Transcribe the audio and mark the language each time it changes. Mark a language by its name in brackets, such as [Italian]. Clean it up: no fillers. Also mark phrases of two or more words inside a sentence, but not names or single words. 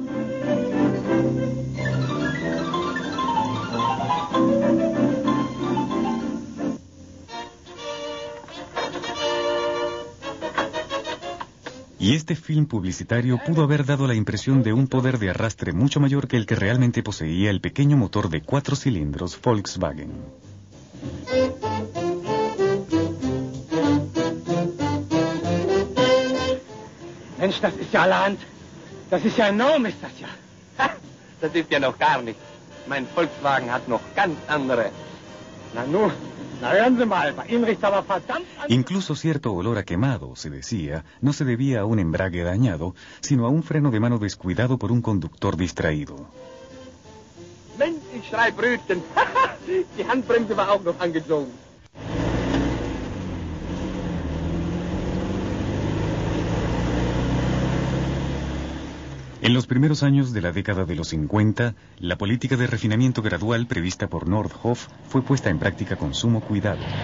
[Spanish] Y este film publicitario pudo haber dado la impresión de un poder de arrastre mucho mayor que el que realmente poseía el pequeño motor de 4 cilindros Volkswagen. [German] Mensch, das ist ja allerhand. Das ist ja enorm, ist das ja. Ha, das ist ja noch gar nicht. Mein Volkswagen hat noch ganz andere. Na nun, na hören Sie mal, bei Ihnen riecht aber verdammt an... [Spanish] Incluso cierto olor a quemado, se decía, no se debía a un embrague dañado, sino a un freno de mano descuidado por un conductor distraído. [German] Mensch, ich schrei Brötchen. Die Handbremse war auch noch angezogen. [Spanish] En los primeros años de la década de los 50, la política de refinamiento gradual prevista por Nordhoff fue puesta en práctica con sumo cuidado.